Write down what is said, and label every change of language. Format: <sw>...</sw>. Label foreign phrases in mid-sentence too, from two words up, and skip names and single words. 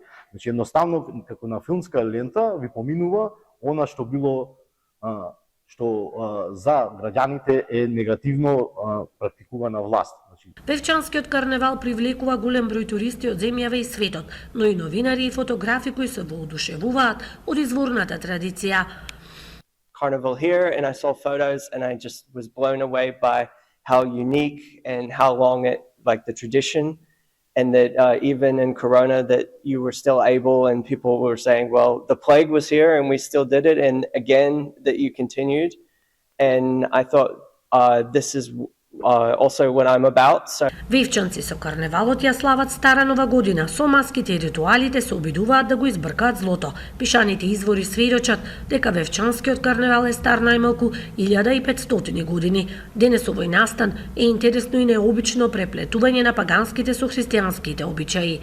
<mk>Значи едноставно како на филмска лента ви поминува она што било што за граѓаните е негативно практикувана власт. Вевчанскиот карневал привлекува голем број туристи од земјава и светот, но и новинари и фотографи кои се воодушевуваат од изворната традиција.</mk> <en>Carnival here and I saw photos and I just was blown away by how unique and how long it, like the tradition, and that even in Corona that you were still able, and people were saying, well, the plague was here and we still did it, and again that you continued. And I thought this is also what I'm about. So</en> <mk>Вевчанци со карневалот ја слават Стара Нова година, со маските и ритуалите се обидуваат да го избркаат злото. Пишаните извори сведочат дека вевчанскиот карневал е стар најмалку 1500 години. Денес овој настан е интересно и необично преплетување на паганските со христијанските обичаи.</mk>